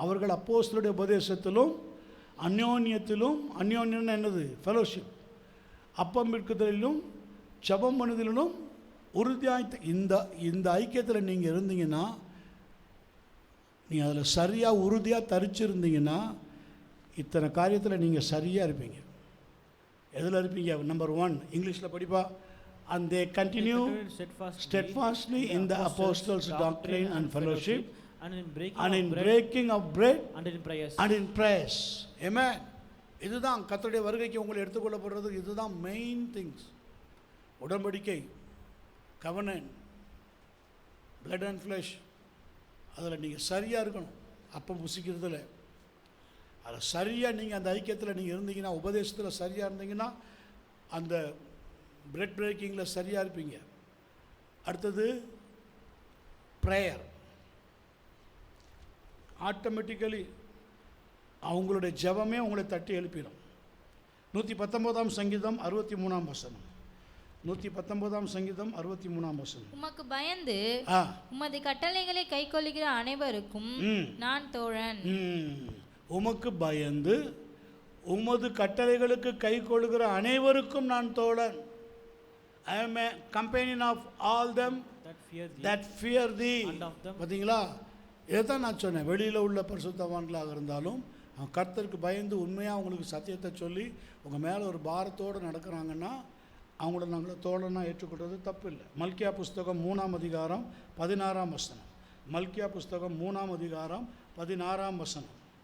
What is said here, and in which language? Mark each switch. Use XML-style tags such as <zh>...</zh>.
<ta>அவர்கள் அப்போஸ்தலருடைய உபதேசத்திலும் அந்யோன்யம் என்னது, ஃபெலோஷிப், அப்பம் பிட்குதலிலும் ஜெபம் பண்ணுதலிலும் உறுதியாய் இந்த ஐக்கியத்தில் நீங்கள் இருந்தீங்கன்னா, நீங்கள் அதில் சரியாக உறுதியாக தரிச்சிருந்தீங்கன்னா, இத்தனை காரியத்தில் நீங்கள் சரியாக இருப்பீங்க. எதில் இருப்பீங்க? நம்பர் 1 இங்கிலீஷில் படிப்பா.</ta> <en>And they continue steadfastly in the apostles' doctrine and fellowship, and in breaking of bread, and in prayers. Amen.</en> <ta>இதுதான் கர்த்தருடைய வருகைக்கு உங்களை எடுத்துக்கொள்ளப்படுறது. இதுதான் மெயின் திங்ஸ். உடன்படிக்கை, கவர்னன், பிளட் அண்ட் ஃப்ளஷ், அதில் நீங்கள் சரியாக இருக்கணும். அப்போ புசிக்கிறதுல அதில் சரியாக நீங்கள் அந்த ஐக்கியத்தில் நீங்கள் இருந்தீங்கன்னா, உபதேசத்தில் சரியாக இருந்தீங்கன்னா, அந்த பிரெட் பிரேக்கிங்கில் சரியாக இருப்பீங்க. அடுத்தது ப்ரேயர். ஆட்டோமேட்டிக்கலி அவங்களுடைய ஜெபமே உங்களை தட்டி எழுப்பிடும். 119 சங்கீதம் 63 வசனம். 119 சங்கீதம் 63 வசனம். உமக்கு பயந்து உமது கட்டளைகளை கைக்கொள்ளுகிற அனைவருக்கும் நான் தோழன். உமக்கு பயந்து உமது கட்டளைகளுக்கு கை கொள்ளுகிற அனைவருக்கும் நான் தோழன்.</ta> <en>I am a companion of all them that fear thee.</en> <ta>பார்த்தீங்களா? இதைத்தான் நான் சொன்னேன். வெளியில் உள்ள பரிசுத்தவான்களாக இருந்தாலும் அவன் கர்த்தருக்கு பயந்து உண்மையாக அவங்களுக்கு சத்தியத்தை சொல்லி உங்கள் மேலே ஒரு பாரத்தோடு நடக்கிறாங்கன்னா அவங்கள நாங்கள் தோழனாக ஏற்றுக்கொள்வது தப்பு இல்லை. மல்கியா புஸ்தகம் 3ஆம் அதிகாரம் 16ஆம் வசனம். மல்கியா புஸ்தகம் 3ஆம் அதிகாரம் 16ஆம் வசனம்.</ta>